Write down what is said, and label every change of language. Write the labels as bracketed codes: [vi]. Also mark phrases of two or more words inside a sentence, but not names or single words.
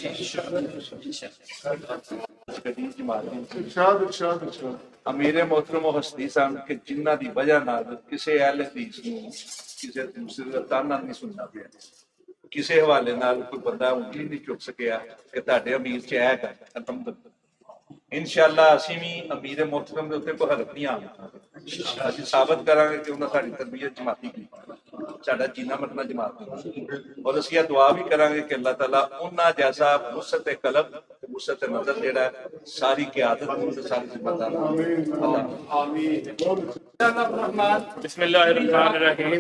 [pa] ارشاد امیر محترم و ہستی صاحب کے جنہ دی وجہ نال کسی اہل حدیث نو کسی دوسرے دا تانا نہیں سننا پیا, کسی حوالے نال کوئی بندہ انگلی نہیں چک سکیا کہ تہاڈے امیر چ اے گل. الحمدللہ انشاءاللہ اسی بھی امیر محترم دے اوتے کوئی حرف نہیں آنا. اسی ثابت کریں گے کہ انہاں ساڈی تربیت جماعتی کی, ساڈا جینا مرنا جماعتی, اور اسی دعا بھی کریں گے کہ اللہ تعالیٰ انہاں جیسا وسعت قلب وسعت نظر جڑا ہے ساری قیادت ساری ذمہ دار [ar] بسم اللہ الرحمن الرحیم.